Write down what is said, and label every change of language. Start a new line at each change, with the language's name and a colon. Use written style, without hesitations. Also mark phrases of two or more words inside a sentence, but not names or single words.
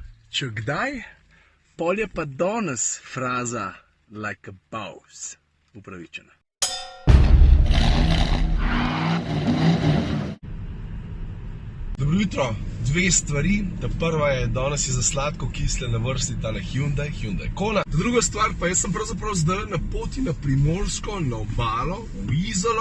Slovenian: Če kdaj, pol je pa danes fraza
English: like a boss
Slovenian: upravičena. Dobro jutro, dve stvari. Ta prva je, danes je za sladko kisle na vrsti tale Hyundai Kona. Ta druga stvar pa, jaz sem pravzaprav zdaj na poti na Primorsko, na obalo, v Izolo.